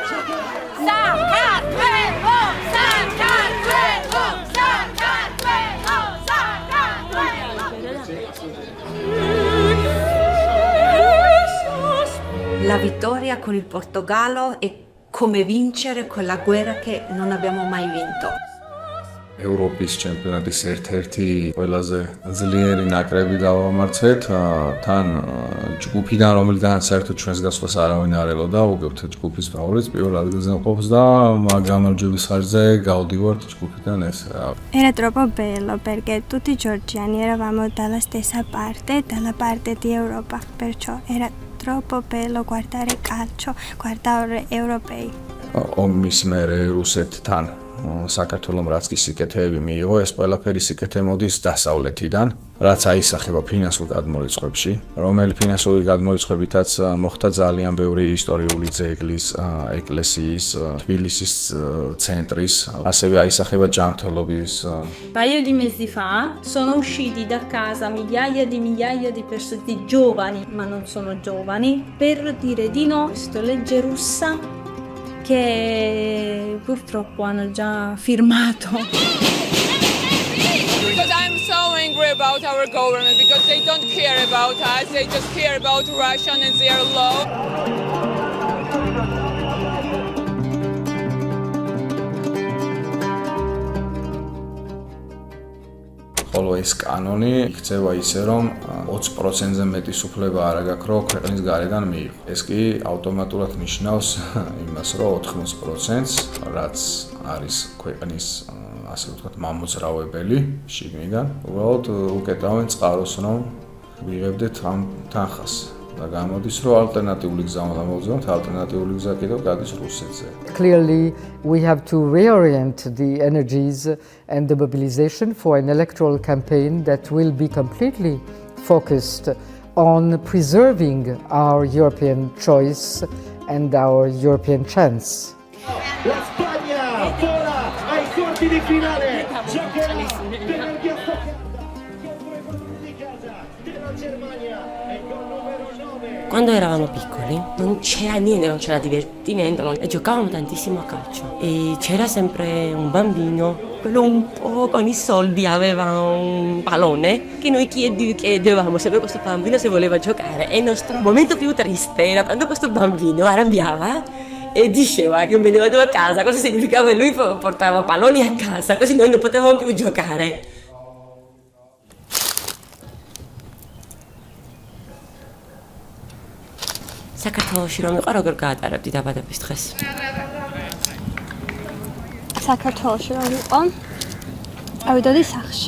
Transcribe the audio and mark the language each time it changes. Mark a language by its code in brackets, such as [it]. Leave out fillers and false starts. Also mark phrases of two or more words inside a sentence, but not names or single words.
[it] La vittoria con il Portogallo è come vincere quella guerra che non abbiamo mai vinto. [ka] ევროპის ჩემპიონატის ერთ-ერთი ყველაზე ძლიერი ნაკრები გავამარცხეთ. თან ჯგუფიდან, რომელიდანაც საერთოდ ჩვენს გასვლას არავინ არ ელოდა, უგებთ ჯგუფის ფავორიტს პირველ ადგილზე მყოფს და გამარჯვების ხარჯზე გავდივართ ჯგუფიდან ეს. [it] Era troppo bello perché tutti i georgiani eravamo dalla stessa parte, dalla parte di Europa, perciò era troppo bello guardare calcio, guardare europei. [ka] ომის მერე რუსეთთან საქართველოს რაც კი სიკეთეები მიიღო, ეს ყველაფერი სიკეთე მოდის დასავლეთიდან, რაც აისახება ფინანსურ გადმორიცხვებში, რომელი ფინანსური გადმორიცხვებითაც მოხდა ძალიან ბევრი ისტორიული ძეგლის, ეკლესიის, თბილისის ცენტრის, ასევე აისახება ჯანმრთელობის. [it] Un paio di mesi fa sono usciti da casa migliaia di persone, di giovani, ma non sono giovani, per dire di no a questa legge russa che purtroppo hanno già firmato. [en] Because I'm so angry about our our government because they don't care about us. They just care about Russia and their law. [ka] ხოლო ეს კანონი იქცევა ისე, რომ 20%-ზე მეტი სუფლება არ აქვს, რომ ქვეყნის გარედან მიიღო. ეს კი ავტომატურად ნიშნავს იმას, რომ 80%-ს, რაც არის ქვეყნის, ასე ვთქვათ, მამოძრავებელი შიგნიდან, უბრალოდ უკეტავენ წყაროს, რომ ვიღებდეთ ამ თანხას. და გამოდის, რომ ალტერნატიული გზა უნდა მოვძებნოთ, ალტერნატიული გზა კიდევ გადის რუსეთზე. [en] Clearly, we have to reorient the energies and the mobilization for an electoral campaign that will be completely focused on preserving our European choice and our European chance. [it] La Spagna vola ai quarti di finale. Giocherà venerdì a Stoccarda contro i padroni di casa della Germania. E con numero 9. Quando eravamo piccoli non c'era niente, non c'era divertimento, e giocavamo tantissimo a calcio. E c'era sempre un bambino, quello un po' con i soldi aveva un pallone che noi chiedevamo sempre a questo bambino se voleva giocare. E il nostro momento più triste era quando questo bambino arrabbiava e diceva che non veniva a casa. Cosa significava? Che lui portava palloni a casa, così noi non potevamo più giocare. [ka] საქართველოში რომ იყო როგორ გაატარებდი დაბადების დღეს? საქართველოში რომ იყო, წავიდოდი სახლში.